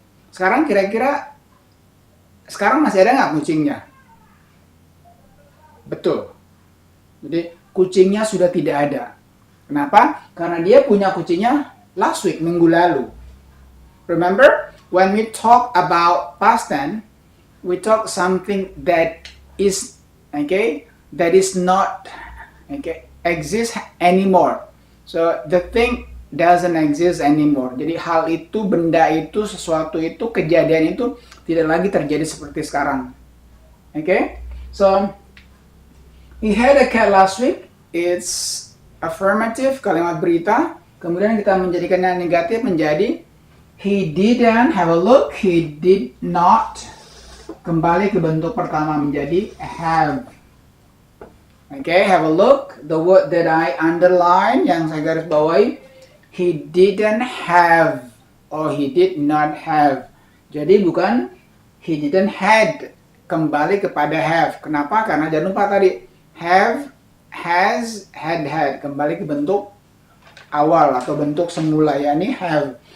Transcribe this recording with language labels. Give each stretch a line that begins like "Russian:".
Indonesian: Sekarang kira-kira sekarang masih ada nggak kucingnya? Betul. Jadi kucingnya sudah tidak ada. Kenapa? Karena dia punya kucingnya
English: last week,
Indonesian: minggu lalu.
English: Remember, when we talk about past tense, we talk something that is, okay, that is not, okay, exist anymore. So the thing doesn't exist anymore.
Indonesian: Jadi hal itu, benda itu, sesuatu itu, kejadian itu tidak lagi terjadi seperti sekarang.
English: Okay? So he had a cat last week. It's affirmative,
Indonesian: kalimat berita. Kemudian kita menjadikannya negatif menjadi
English: he didn't. Have a look. He did not.
Indonesian: Kembali ke bentuk pertama menjadi have.
English: Okay, have a look. The word that I underline,
Indonesian: yang saya garis bawahi,
English: he didn't have or he did not have.
Indonesian: Jadi bukan
English: he didn't had,
Indonesian: kembali kepada have. Kenapa? Karena jangan lupa tadi have, has, had, kembali ke bentuk awal atau bentuk semula, yakni have.